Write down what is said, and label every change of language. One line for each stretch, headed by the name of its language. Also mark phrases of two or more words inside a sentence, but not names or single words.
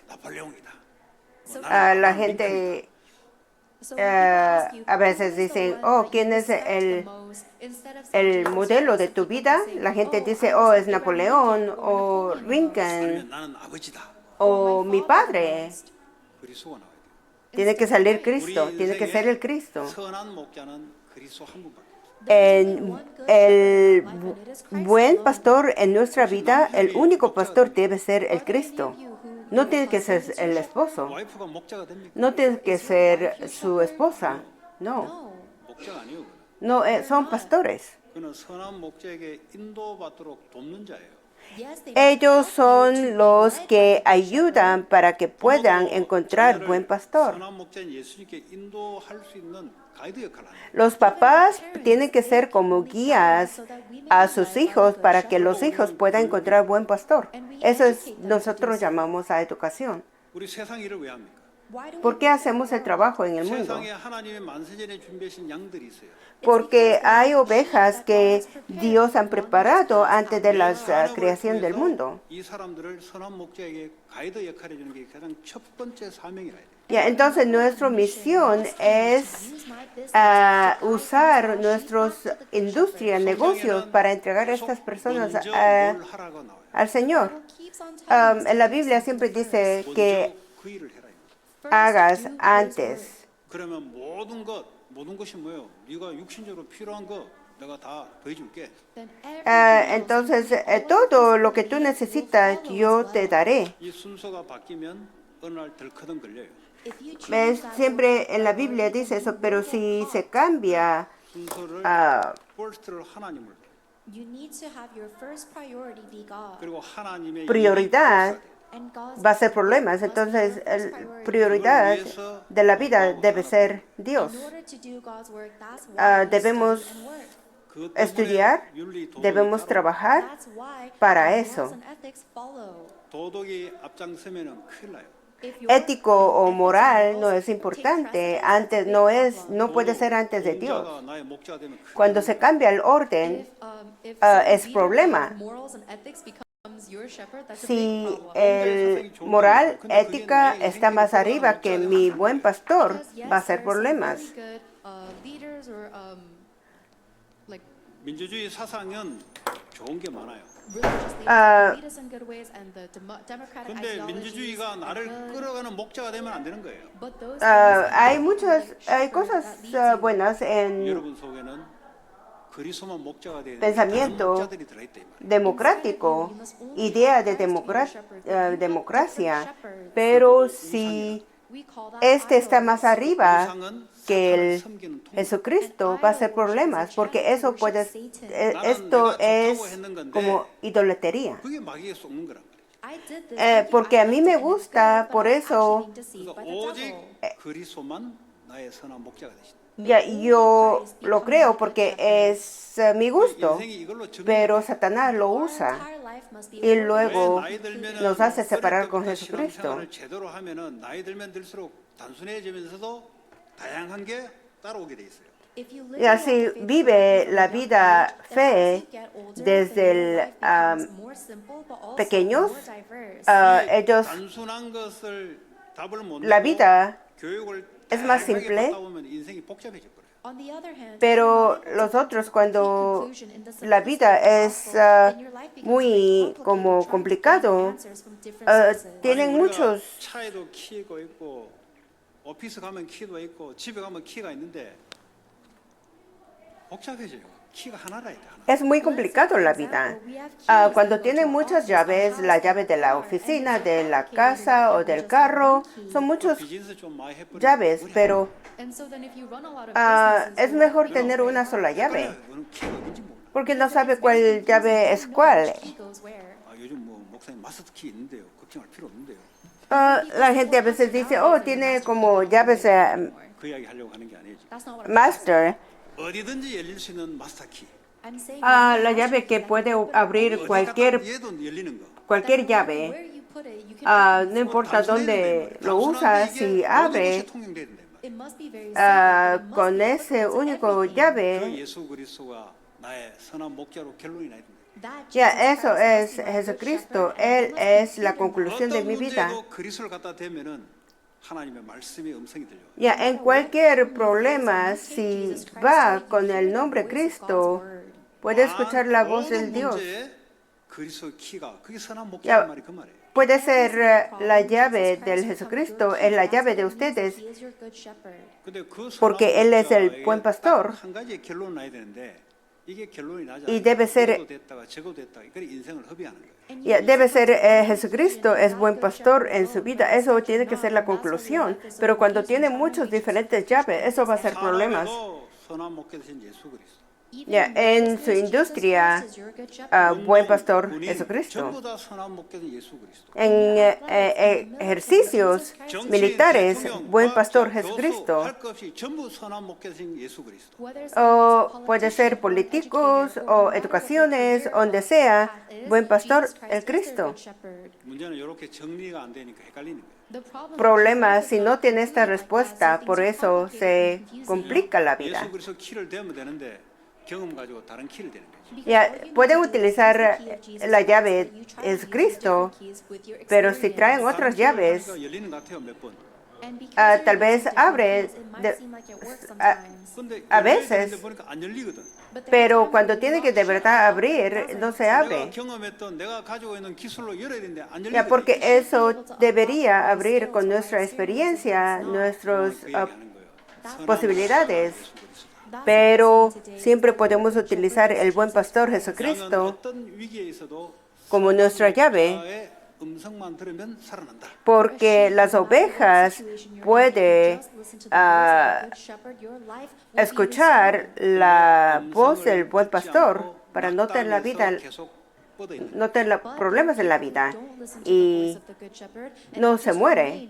Korean: 나폴레옹이다.
Spanish: La gente a veces dicen, oh, ¿quién es el modelo de tu vida? La gente dice, oh, es Napoleón o Lincoln
Korean: 아니면 나는 아버지다.
Spanish: o mi padre.
Korean: 그리스도가 나와야 돼요.
Spanish: Tiene que salir Cristo,
Korean: 우리
Spanish: tiene que ser el Cristo.
Korean: 선한 목자는 그리스도 한 분밖에 없어요.
Spanish: El buen pastor en nuestra vida, el único pastor debe ser el Cristo. No tiene que ser el esposo,
Korean: 와이프가 목자가 됩니까?
Spanish: no tiene que ser su esposa, no,
Korean: 목자가 아니에요. 그거는.
Spanish: no, son pastores.
Korean: 그는 선한 목자에게 인도받도록 돕는 자예요.
Spanish: Ellos son los que ayudan para que puedan encontrar buen pastor.
Korean: 선한 목자인 예수님께 인도할 수 있는 가이드 역할을 하는 거예요.
Spanish: Los papás tienen que ser como guías a sus hijos para que los hijos puedan encontrar buen pastor. Eso es, nosotros llamamos a educación.
Korean: 우리 세상 일을 왜 합니까?
Spanish: ¿Por qué hacemos el trabajo en el mundo?
Korean: 세상에 하나님의 만세전에 준비하신 양들이 있어요.
Spanish: Porque hay ovejas que Dios han preparado antes de la creación del mundo.
Korean: 이 사람들을 선한 목자에게 가이드 역할을 해주는 게 가장 첫 번째 사명이라 해요.
Spanish: Ya, entonces nuestra misión es usar nuestras industrias, negocios para entregar a estas personas
Korean: 먼저 뭘 하라고 나와요.
Spanish: al Señor. En la Biblia siempre dice
Korean: 먼저
Spanish: que
Korean: 그 일을 해라.
Spanish: hagas antes.
Korean: 그러면 모든 것이 뭐예요? 네가 육신적으로 필요한 거 내가 다 더해줄게.
Spanish: Entonces, todo lo que tú necesitas, yo te daré.
Korean: 이 순서가 바뀌면 어느 날 덜커덩 걸려요.
Spanish: Siempre en la Biblia dice eso, pero si se cambia
Korean: 순서를 first를 하나님을
English: You need to have your first priority be God.
Korean: 그리고 하나님의
Spanish: prioridad,
Korean: 일이
English: And God's
Spanish: va a ser problemas. Entonces, la prioridad de la vida debe ser Dios.
English: in order to do God's work, that's why we
Spanish: Debemos
English: study and work.
Korean: 그것 때문에
Spanish: estudiar,
Korean: 윤리, 도덕이
Spanish: debemos
Korean: 따로
Spanish: trabajar
English: That's why
Spanish: para
English: morals
Spanish: eso.
English: and ethics follow.
Korean: 도덕이 앞장서면은 큰일 나요.
English: If your
Spanish: Ético o moral no
English: morals
Spanish: es importante.
English: take
Spanish: Antes no puede ser antes de Dios.
Korean: 공자가 나의 목자가 되면 큰일
Spanish: Cuando
Korean: 나요.
Spanish: se cambia el orden,
English: if
Spanish: es
English: leader
Spanish: problema.
English: of morals and ethics becomes your shepherd, that's a
Spanish: si
English: big problem.
Spanish: el moral, ética está más arriba que mi buen pastor,
English: Because, yes,
Spanish: va a ser
English: there are some
Spanish: problemas.
English: really good, leaders or like
Korean: 민주주의 사상은 좋은 게 많아요.
English: Religious leaders Ah, can lead us in good ways, and the democratic
Korean: 근데
English: ideologies
Korean: 민주주의가
English: are
Korean: 나를
English: good.
Korean: 끌어가는 목자가 되면 안 되는 거예요.
English: But those
Spanish: hay
English: things
Spanish: muchas,
English: become the
Spanish: hay
English: shepherd
Spanish: cosas
English: that leads you.
Spanish: buenas en
Korean: 여러분 속에는 그리스도만 목자가 되는 다른
Spanish: pensamiento
Korean: 목자들이 들어있다 이 말이에요.
Spanish: democrático, idea de democracia, pero si
English: We call that
Spanish: este está
English: idols.
Spanish: más arriba
Korean: 우상은
Spanish: que
Korean: 사탄을
Spanish: el
Korean: 섬기는 통.
Spanish: Jesucristo, va a ser problemas, porque eso puede, esto es como idolatría.
Korean: 그게 마귀에 속는 거란 말이에요.
English: I did this
Spanish: Porque a mí me
English: thinking it's
Spanish: gusta,
English: good,
Spanish: por
English: but I'm
Spanish: eso
English: actually being deceived
Korean: 그래서
English: by the
Korean: 오직
English: devil.
Korean: 그리스도만 나의 선한 목자가 되신다.
Spanish: ya, yo lo creo porque es mi gusto,
Korean: 인생이 이걸로
Spanish: pero
Korean: 정리가
Spanish: Satanás lo
English: Our
Spanish: usa
English: entire life must be
Spanish: y
English: ordered
Spanish: luego
Korean: 나이 들면은
Spanish: nos hace separar
Korean: 어릴
Spanish: con
Korean: 때부터
Spanish: Jesucristo.
Korean: 신앙생활을 제대로 하면은 나이 들면 들수록 단순해지면서도 다양한 게 따라오게 돼 있어요.
English: If you live
Spanish: Y
English: your
Spanish: así
English: life faithfully
Spanish: vive
English: from
Spanish: la
English: a young
Spanish: vida
English: age, then
Spanish: fe
English: as you get older,
Spanish: desde
English: then your
Spanish: el,
English: life becomes more simple, but also
Spanish: pequeños,
English: more diverse.
Spanish: ellos,
Korean: 단순한 것을 답을 못
Spanish: la
Korean: 내고
Spanish: vida
Korean: 교육을
Spanish: es más
Korean: 다양하게
Spanish: simple,
Korean: 받다 보면 인생이 복잡해져 버려요.
English: On the other hand,
Spanish: pero
English: if you're not able
Spanish: los
English: to
Spanish: otros
English: complete
Spanish: cuando
English: conclusion in the
Spanish: la vida
English: simplicity of the
Spanish: es
English: gospel, then your life becomes
Spanish: muy
English: very complicated,
Spanish: como
English: trying to find
Spanish: complicado,
English: answers from different sources.
Spanish: tienen
Korean: 아니, 우리가
Spanish: muchos,
Korean: 차에도 키가 있고 오피스 가면 키도 있고 집에 가면 키가 있는데 복잡해져요. 키가 하나라 이다 하나.
Spanish: es muy complicado la vida. Cuando tienen muchas llaves, la llave de la oficina, de la casa o del carro, son muchos
Korean: 비즈니스 좀 많이 해버리면
Spanish: llaves, pero
English: And so then if you run a lot of
Spanish: es
English: businesses,
Spanish: mejor tener una sola llave,
Korean: 헷갈려요. 키가 어딘지 몰라.
Spanish: porque no sabe cuál llave es cuál.
English: key goes where.
Korean: 요즘 뭐 목사님
English: master key
Korean: 있는데요. 걱정할 필요 없는데요.
Spanish: La gente a veces dice, oh, tiene como llaves
Korean: 그 이야기 하려고 하는 게 아니지.
English: That's not what I'm master.
Korean: 어디든지 열릴 수 있는
English: master key. I'm saying.
Spanish: La llave que puede abrir
Korean: 어디
Spanish: cualquier
Korean: 갖다 얘도 열리는 거.
Spanish: cualquier llave, no importa dónde lo usas, si abre
English: It must be very simple, but it must
Spanish: con
English: be
Spanish: ese
English: applicable to
Spanish: único
English: everything.
Korean: 그
Spanish: llave,
Korean: 예수 그리스도가 나의 선한 목자로 결론이 나야 된다.
English: That
Spanish: ya
English: Jesus
Spanish: eso
English: Christ
Spanish: es
English: must be my good
Spanish: Jesucristo,
English: shepherd, and
Spanish: Él
English: I must
Spanish: es la
English: be
Spanish: conclusión de
Korean: 어떤
Spanish: mi vida.
Korean: 문제도 그리스도를 갖다 대면은 하나님의 말씀의 음성이 들려요.
Spanish: Ya en cualquier problema, si va con el nombre Cristo, puede escuchar la voz del Dios.
Korean: 문제에 그리스도의 키가 그게 선한 야, 목자란 말이 그 말이에요.
Spanish: Puede ser la llave del Jesucristo, es la llave de ustedes,
Korean: 근데 그 선한
Spanish: porque Él es el
Korean: 목자에게
Spanish: buen pastor.
Korean: 딱 한 가지의 결론 나야 되는데 이게 결론이 나지
Spanish: Y
Korean: 않으면
Spanish: debe ser-
Korean: 이것도 됐다가 저것도 됐다가 그래 인생을 허비하는 거예요.
Spanish: Ya, debe ser Jesucristo es buen pastor en su vida, eso tiene que ser la conclusión. Pero cuando tiene muchas diferentes llaves, eso va a ser problemas.
Korean: 사람에도 선한 목자 되신 예수 그리스도.
Spanish: Ya, en su industria, buen pastor Jesucristo.
Korean: 전부 다 선한 목자 되신 예수 그리스도.
Spanish: En ejercicios militares, buen pastor Jesucristo.
Korean: 할 것 없이 전부 선한 목자 되신 예수 그리스도.
Spanish: O puede ser políticos o educaciones, donde sea, buen pastor el Cristo.
Korean: 문제는 이렇게 정리가 안 되니까 헷갈리는 거예요.
Spanish: Problema si no tiene esta respuesta, por eso se complica la vida.
Korean: 예수 그리스도 키를 대면 되는데 경험 가지고 다른 키를 대는 거죠.
Spanish: Ya, pueden utilizar la llave es Cristo, pero si traen otras llaves,
Korean: 그러니까 열리는 것 같아요 몇 번.
Spanish: tal vez abre
Korean: 근데
Spanish: a
Korean: 열려야
Spanish: veces,
Korean: 되는데 보니까 안 열리거든.
Spanish: pero cuando tiene que de verdad abrir, no se
Korean: 내가
Spanish: abre.
Korean: 경험했던 내가 가지고 있는 기술로 열어야 되는데 안
Spanish: Ya,
Korean: 열리거든.
Spanish: porque eso debería abrir con nuestra experiencia, nuestras
Korean: 그 얘기하는 거예요.
Spanish: posibilidades. Pero siempre podemos utilizar el buen pastor
Korean: 양은
Spanish: Jesucristo
Korean: 어떤 위기에 있어도
Spanish: como nuestra llave,
Korean: 나의 음성만 들으면 살아난다.
Spanish: porque las ovejas pueden escuchar la voz del buen pastor para no tener la vida, no tener problemas en la vida y no se muere.